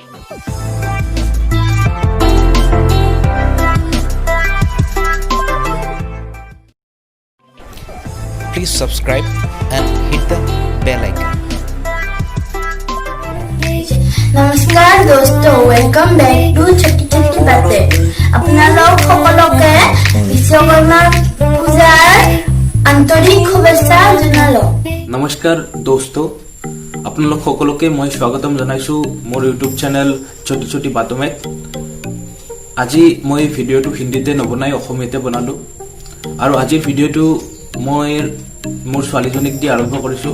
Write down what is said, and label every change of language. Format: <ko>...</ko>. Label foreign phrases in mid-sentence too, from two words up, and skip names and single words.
<en>Please subscribe and hit the bell icon.</en> <hi>नमस्कार दोस्तों,</hi> <en>welcome back to</en> <hi>छोटी छोटी बातें। अपना लोग</hi> <as>সকলকে বিশ্বকর্মা পূজাৰ আন্তৰিক শুভেচ্ছা জনালো।</as> <hi>नमस्कार दोस्तों,</hi> <as>আপোনালোক সকলকে মই স্বাগতম জনাইছো মোৰ</as> <en>YouTube channel</en> <as>ছোটি ছোটি বাতমে। আজি মই ভিডিঅ'টো হিন্দীতে নবনাই অসমীয়াতে বনালো আৰু আজি ভিডিঅ'টো মই মোৰ ছোৱালীজনীক দি আৰম্ভ কৰিছো।</as>